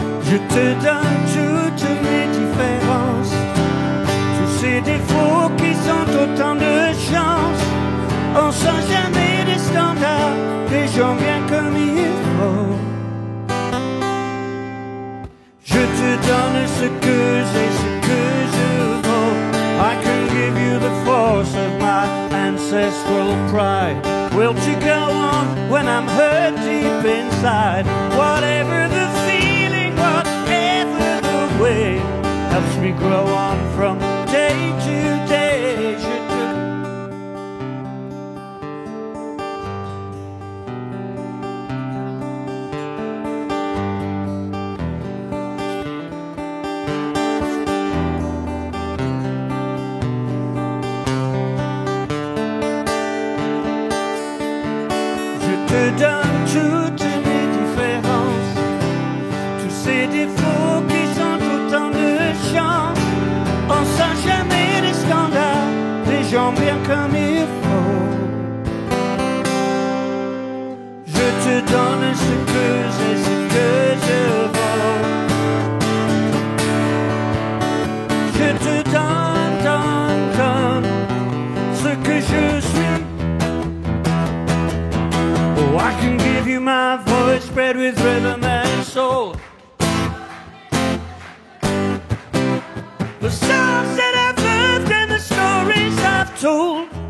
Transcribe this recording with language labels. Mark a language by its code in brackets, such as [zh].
[fr] Je te donne toutes mes différences, tous ces défauts qui sont autant de chance. On sent jamais des standards, des gens bien comme il faut. Je te donne ce que j'ai, ce que je vaux. [en] I can give you the force of my ancestral pride. Will to go on when I'm hurt deep inside. Whatever the feeling, whatever the way, helps me grow on from day to day. [fr] Je te te donne toutes mes différences, tous ces défauts qui sont autant de chance. On sent jamais des standards, des gens bien comme il faut. Je te donne ce que j'ai, ce que je vaux. Je te donne ce que je suis. [en] Oh, I can give you my voice spread with rhythm and soul. The songs that I've loved and the stories I've told.